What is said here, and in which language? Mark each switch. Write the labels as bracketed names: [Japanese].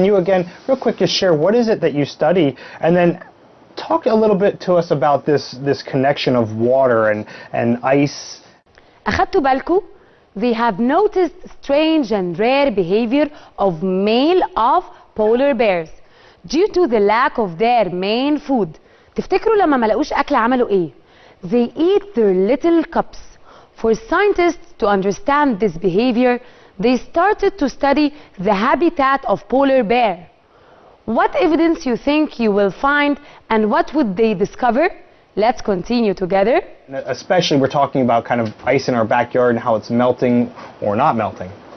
[English] Can you, again, real quick, just share what is it that you study, and then talk a little bit to us about this connection of water and ice. [Arabic] أخدتوا بالكوا? [English] They have noticed strange and rare behavior of male of polar bears due to the lack of their main food. [Arabic] تفتكروا لما ما لقوش أكل عملوا إيه؟ [English] They eat their little cubs. For scientists to understand this behavior, they started to study the habitat of polar bear. What evidence you think you will find and what would they discover? Let's continue together. Especially we're talking about kind of ice in our backyard and how it's melting or not melting.